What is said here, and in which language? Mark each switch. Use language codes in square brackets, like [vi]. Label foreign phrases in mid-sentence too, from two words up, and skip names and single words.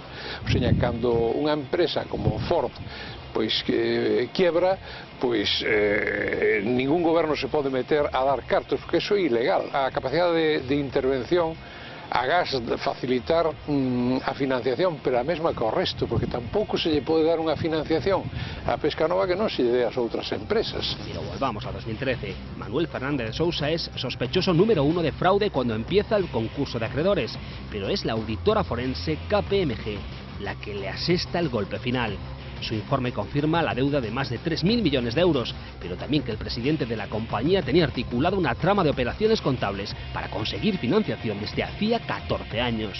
[gl] O sea, cando unha empresa como Ford pois quiebra, pois ningún goberno se pode meter a dar cartos, porque iso é ilegal. A capacidade de intervención agás facilitar a financiación, pero a mesma que o resto, porque tampouco se lle pode dar unha financiación a Pescanova que non se lle dé ás outras empresas. [es] Pero volvamos a 2013. Manuel Fernández de Sousa es sospechoso número 1 de fraude cuando empieza el concurso de acreedores, pero es la auditora forense KPMG la que le asesta el golpe final. Su informe confirma la deuda de más de 3.000 millones de euros, pero también que el presidente de la compañía tenía articulado una trama de operaciones contables para conseguir financiación desde hacía 14 años.